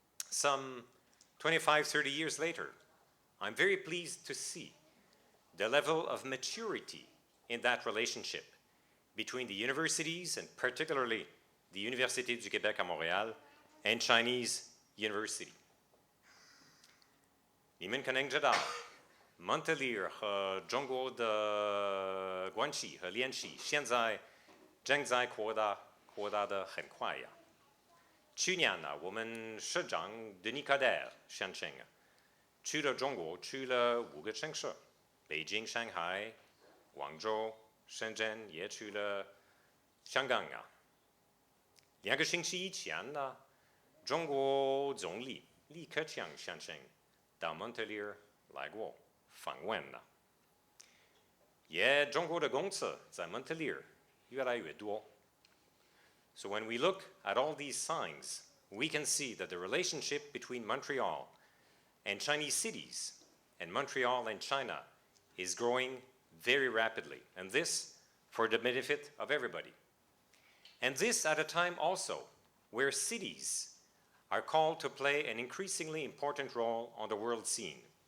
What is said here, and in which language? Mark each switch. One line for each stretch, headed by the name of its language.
English: Some 25, 30 years later, I'm very pleased to see the level of maturity in that relationship between the universities and particularly the Université du Québec à Montréal and Chinese University.
Chinese: 你们可能知道，蒙特利尔和中国的关系和联系现在正在扩大得很快呀。去年呢，我们市长德尼卡戴尔先生去了中国，去了5个城市，北京、上海、广州、深圳，也去了香港啊。 2个星期以前呢，中国总理李克强先生到蒙特利尔来过访问了。也中国的公司在蒙特利尔越来越多。
English: So when we look at all these signs, we can see that the relationship between Montreal and Chinese cities and Montreal and China is growing very rapidly, and this for the benefit of everybody. And this at a time also where cities are called to play an increasingly important role on the world scene.